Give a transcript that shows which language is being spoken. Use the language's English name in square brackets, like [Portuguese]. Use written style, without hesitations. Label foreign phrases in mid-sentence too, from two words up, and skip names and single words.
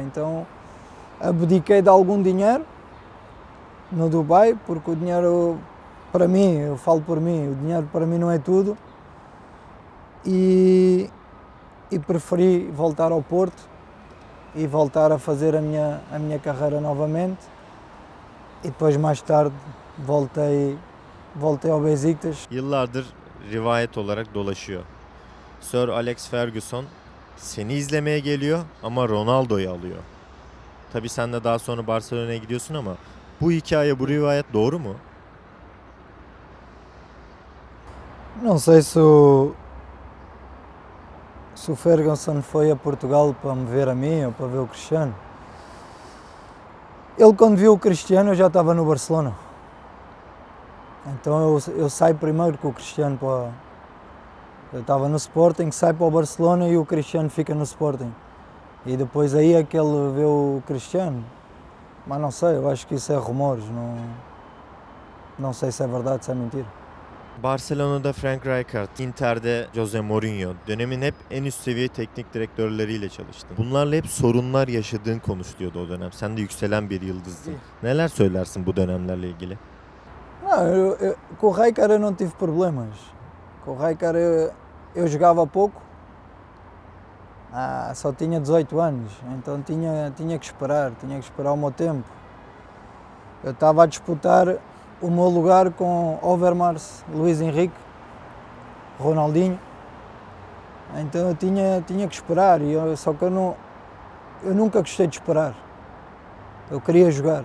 [Portuguese] Então abdiquei de algum dinheiro no Dubai, porque o dinheiro, para mim, eu falo por mim, o dinheiro para mim não é tudo, e preferi voltar ao Porto e voltar a fazer a minha carreira novamente, e depois mais tarde voltei ao Besiktas. [Turkish] Yıllardır rivayet olarak dolaşıyor. Sir Alex Ferguson seni izlemeye geliyor ama Ronaldo'yu alıyor. Tabii sen de daha sonra Barcelona'ya gidiyorsun ama bu hikaye, bu rivayet doğru mu? [Portuguese] Não sei se o Ferguson foi a Portugal para me ver a mim ou para ver o Cristiano. Ele, quando viu o Cristiano, eu já estava no Barcelona. Então eu saio primeiro com o Cristiano eu estava no Sporting, saio para o Barcelona e o Cristiano fica no Sporting. E depois aí é que ele vê o Cristiano. Mas não sei, eu acho que isso é rumores, não sei se é verdade, se é mentira. [Turkish] Barcelona'da Frank Rijkaard, Inter'de Jose Mourinho, dönemin hep en üst seviye teknik direktörleriyle çalıştın. Bunlarla hep sorunlar yaşadığın konuşuluyordu o dönem. Sen de yükselen bir yıldızdın. Neler söylersin bu dönemlerle ilgili? [Portuguese] Não, com o Rijkaard eu não tive problemas. Com o Rijkaard eu jogava pouco, só tinha 18 anos, então tinha que esperar o meu tempo. Eu estava a disputar o meu lugar com Overmars, Luís Henrique, Ronaldinho, então eu tinha que esperar, só que eu nunca gostei de esperar, eu queria jogar.